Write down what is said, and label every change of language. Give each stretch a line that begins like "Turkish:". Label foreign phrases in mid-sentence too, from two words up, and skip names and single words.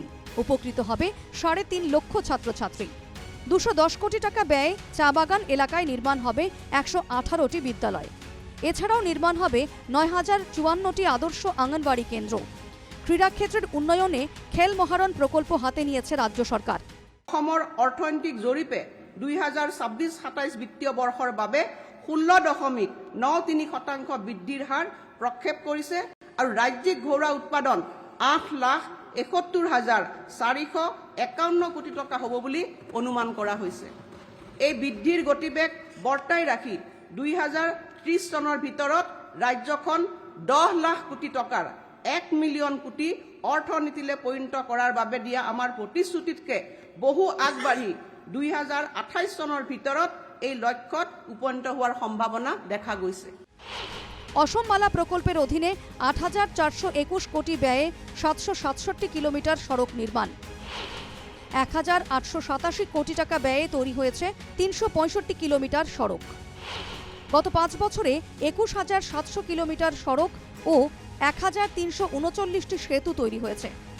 Bangla: উপকৃত হবে 3.5 লক্ষ ছাত্রছাত্রী। 210 কোটি টাকা ব্যয়ে চা বাগান এলাকায় নির্মাণ হবে 118টি বিদ্যালয়। এছাড়াও নির্মাণ হবে 9,054টি আদর্শ আঙ্গনবাড়ি কেন্দ্র। ক্রীড়াক্ষেত্রের উন্নয়নে খেল মহারণ প্রকল্প হাতে নিয়েছে রাজ্য সরকার।
Assamese: অসমৰ অৰ্থনৈতিক জৰীপে 2026-27 বিত্তীয় বৰ্ষৰ বাবে 16.93% বৃদ্ধিৰ হাৰ প্ৰক্ষেপ কৰিছে, আৰু ৰাজ্যিক ঘৰুৱা উৎপাদন 8,00,000 71,451 কোটি টকা হ'ব বুলি অনুমান কৰা হৈছে। এই বৃদ্ধিৰ গতিবেগ বৰ্তাই ৰাখি 2030 চনৰ ভিতৰত ৰাজ্যখন 10 লাখ কোটি টকাৰ 1 মিলিয়ন কোটি অৰ্থনীতিলৈ পৰিণত কৰাৰ বাবে দিয়া আমাৰ প্ৰতিশ্ৰুতিতকে বহু আগবাঢ়ি 2028 চনৰ ভিতৰত এই লক্ষ্যত উপনীত হোৱাৰ সম্ভাৱনা দেখা গৈছে।
Bangla: অসম মালা প্রকল্পের অধীনে 8,421 কোটি ব্যয়ে 767 কিলোমিটার সড়ক নির্মাণ, 1,887 কোটি টাকা ব্যয়ে তৈরি হয়েছে 365 কিলোমিটার সড়ক। গত 5 বছরে 21,700 কিলোমিটার সড়ক ও 1,339টি সেতু তৈরি হয়েছে।